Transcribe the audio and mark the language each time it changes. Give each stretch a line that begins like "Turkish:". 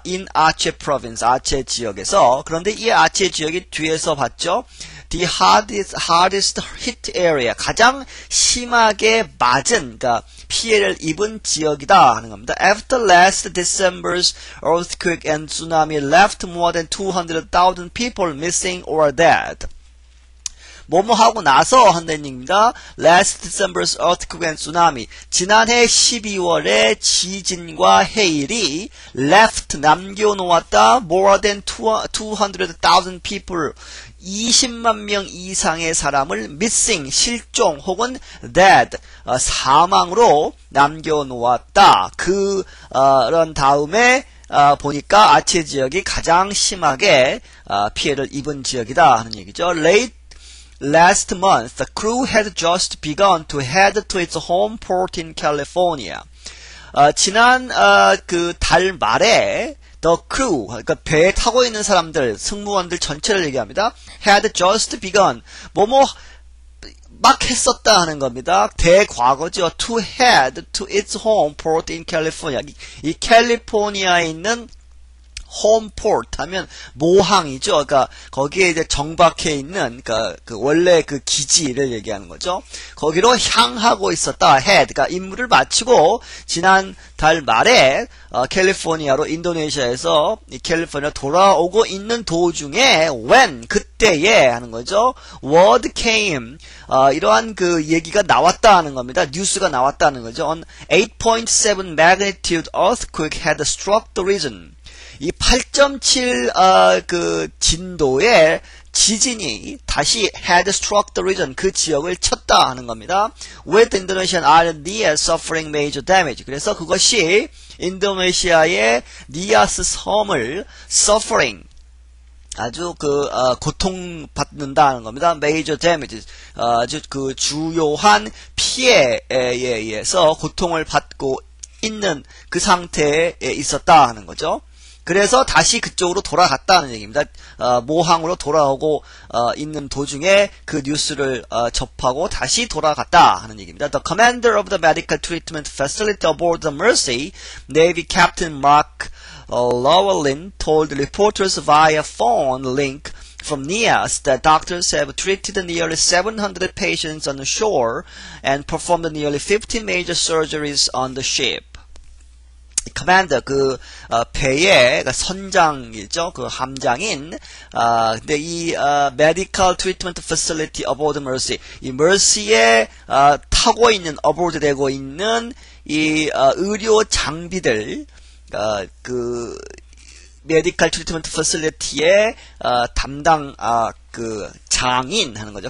English: in Aceh province,
Korean: 아체 지역에서. 그런데 이 아체 지역이 뒤에서 봤죠.
English: The hardest hit area,
Korean: 가장 심하게 맞은, 그러니까 피해를 입은 지역이다 하는 겁니다.
English: After last December's earthquake and tsunami left more than 200,000 people missing or dead.
Korean: 뭐뭐 하고 나서 한다는 얘기입니다.
English: Last December's earthquake and tsunami.
Korean: 지난해 12월에 지진과 해일이 left, 남겨놓았다.
English: More than 200,000 people.
Korean: 20만 명 이상의 사람을 missing, 실종 혹은 dead, 사망으로 남겨놓았다. 그런 다음에 보니까 아체 지역이 가장 심하게 피해를 입은 지역이다 하는 얘기죠.
English: Last month, the crew had just begun to head to its home port in California.
Korean: 지난 그 달 말에
English: the crew,
Korean: 그러니까 배에 타고 있는 사람들, 승무원들 전체를 얘기합니다.
English: had just begun.
Korean: 막 했었다 하는 겁니다. 대과거죠.
English: To head to its home port in California.
Korean: 이 캘리포니아에 있는 홈포트 하면 모항이죠. 그러니까 거기에 이제 정박해 있는 그 원래 그 기지를 얘기하는 거죠. 거기로 향하고 있었다. head. 그러니까 임무를 마치고 지난 달 말에 캘리포니아로 인도네시아에서 이 캘리포니아 돌아오고 있는 도중에 when 그때에 하는 거죠.
English: word came.
Korean: 이러한 그 얘기가 나왔다 하는 겁니다. 뉴스가 나왔다는 거죠.
English: An 8.7 magnitude earthquake had struck the region.
Korean: 이 8.7 그 진도의 지진이 다시
English: had struck the region,
Korean: 그 지역을 쳤다 하는 겁니다.
English: With Indonesian island Nias suffering major damage.
Korean: 그래서 그것이 인도네시아의 니아스 섬을 suffering, 아주 고통받는다는 겁니다.
English: major damage.
Korean: 아주 그 주요한 피해에 의해서 고통을 받고 있는 그 상태에 있었다 하는 거죠. 그래서 다시 그쪽으로 돌아갔다는 얘기입니다. 모항으로 돌아오고 있는 도중에 그 뉴스를 접하고 다시 돌아갔다 하는 얘기입니다.
English: The commander of the medical treatment facility aboard the Mercy, Navy Captain Mark Llewellyn, told reporters via phone link from NIAS that doctors have treated nearly 700 patients on the shore and performed nearly 15 major surgeries on the ship.
Korean: 커맨더 배의 선장이죠. 그 함장인 근데 이
English: medical treatment facility aboard Mercy
Korean: 이 Mercy에 타고 있는 aboard 되고 있는 이 의료 장비들 그 메디컬 트리트먼트 패실리티의 담당 그 장인 하는 거죠.